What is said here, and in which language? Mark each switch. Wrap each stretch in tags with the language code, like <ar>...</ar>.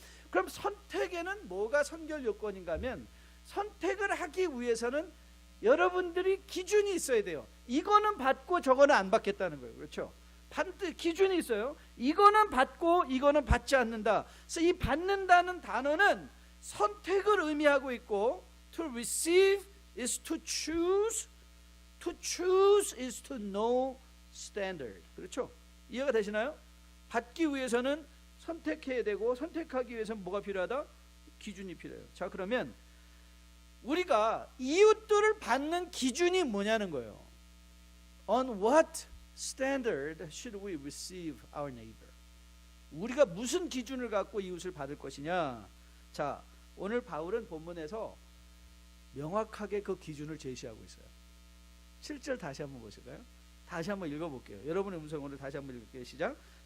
<ko>그럼 선택에는 뭐가 선결 요건인가 하면 선택을 하기 위해서는 여러분들이 기준이 있어야 돼요. 이거는 받고 저거는 안 받겠다는 거예요. 그렇죠? 기준이 있어요. 이거는 받고 이거는 받지 않는다. 그래서 이 받는다는 단어는 선택을 의미하고 있고</ko> <en>to receive is to choose. To choose is to know standard.</en> <ko>그렇죠? 이해가 되시나요? 받기 위해서는 선택해야 되고 선택하기 위해서는 뭐가 필요하다? 기준이 필요해요. 자, 그러면 우리가 이웃들을 받는 기준이 뭐냐는 거예요.</ko> <en>On what standard should we receive our neighbor?</en> <ko>우리가 무슨 기준을 갖고 이웃을 받을 것이냐? 자, 오늘 바울은 본문에서 명확하게 그 기준을 제시하고 있어요. 7절 다시 한번 보실까요? 다시 한번 읽어볼게요. 여러분의 음성으로 다시 한번 읽을게요. 시작.</ko>